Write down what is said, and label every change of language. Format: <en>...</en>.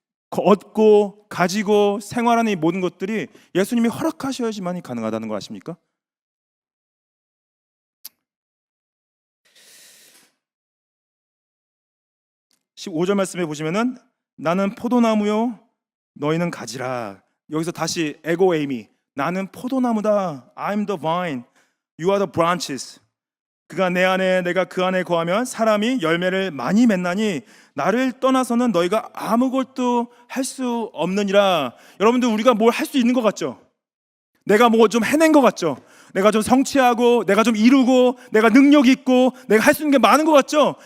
<ko>얻고 가지고 생활하는 이 모든 것들이 예수님이 허락하셔야지만이 가능하다는 거 아십니까? 15절 말씀에 보시면은 나는 포도나무요 너희는 가지라. 여기서 다시 에고 에이미, 나는 포도나무다.</ko> <en>I'm the vine, you are the branches.</en> <ko>그가 내 안에 내가 그 안에 거하면 사람이 열매를 많이 맺나니 나를 떠나서는 너희가 아무것도 할 수 없느니라. 여러분들, 우리가 뭘 할 수 있는 것 같죠? 내가 뭐 좀 해낸 것 같죠? 내가 좀 성취하고 내가 좀 이루고 내가 능력 있고 내가 할 수 있는 게 많은 것 같죠?</ko>